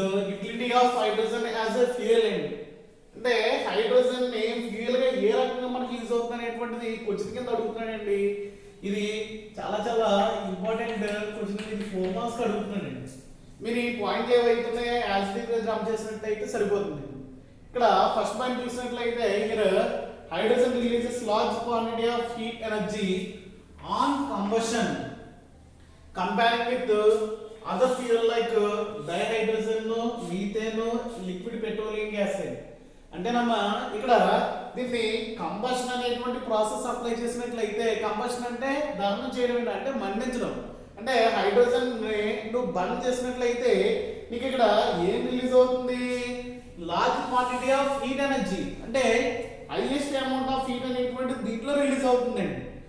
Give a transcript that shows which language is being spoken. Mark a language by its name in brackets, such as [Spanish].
[English] utility of hydrogen as a fuel [Telugu] అండి. అంటే hydrogen ని ఫ్యూయల్ గా ఏ రకంగా మనకి యూజ్ అవుతుంది అనేటువంటిది క్వశ్చన్ కింద అడుగుతున్నాడండి. ఇది చాలా చాలా ఇంపార్టెంట్ క్వశ్చన్. ఇది 4 మార్క్స్ అడుగుతున్నాడండి. మీరు ఈ పాయింట్ ఏవైతున్నాయో యాజ్ ఇట్ ఈజ్ జంప్ చేసినట్లయితే సరిపోతుంది. ఇక్కడ ఫస్ట్ పాయింట్ చూసినట్లయితే [English] here hydrogen releases large quantity of heat energy on combustion comparing with other fuel like dihydrogen, methane, liquid petroleum gas. [Telugu] అంటేనమ్మా ఇక్కడ దీన్ని కంబషన్ అనేటువంటి ప్రాసెస్ అప్లై చేసినట్లయితే, కంబషన్ అంటే దహనం చేయడం అంటే మండించడం, అంటే హైడ్రోజన్ నువ్వు బర్న్ చేసినట్లయితే నీకు ఇక్కడ ఏం రిలీజ్ అవుతుంది? [English] large quantity of heat energy, [Telugu] అంటే హైయెస్ట్ అమౌంట్ ఆఫ్ హీట్ అనేటువంటి దీంట్లో రిలీజ్ అవుతుందండి.